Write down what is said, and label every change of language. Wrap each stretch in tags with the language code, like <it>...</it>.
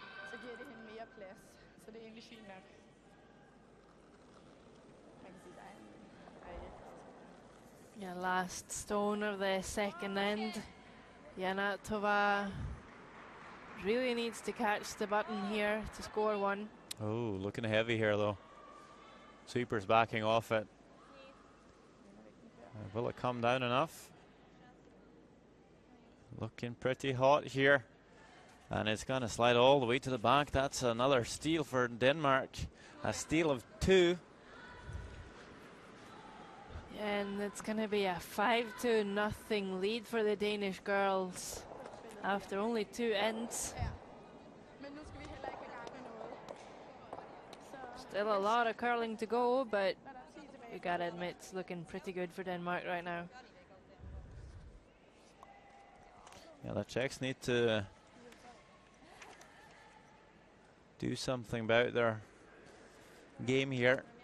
<da>Så giver det hende mere plads, så det er egentlig fint nok. Man kan sige, der er en...</da> <en>Yeah, last stone of the second end. Janatova really needs to catch the button here to score one. Oh, looking heavy here though. Sweepers backing off it. Will it come down enough? Looking pretty hot here. And it's going to slide all the way to the back. That's another steal for Denmark. A steal of two. And it's going to be a 5-0 lead for the Danish girls after only two ends.</en> <da>Ja. Men nu skal vi heller ikke i gang med noget. Så</da> <en>Still a lot of curling to go, but</en> <da>når der er 10 tilbage.</da> <en>you gotta admit it's looking pretty good for Denmark right now. Yeah, the Czechs need to do something about their game here.</en>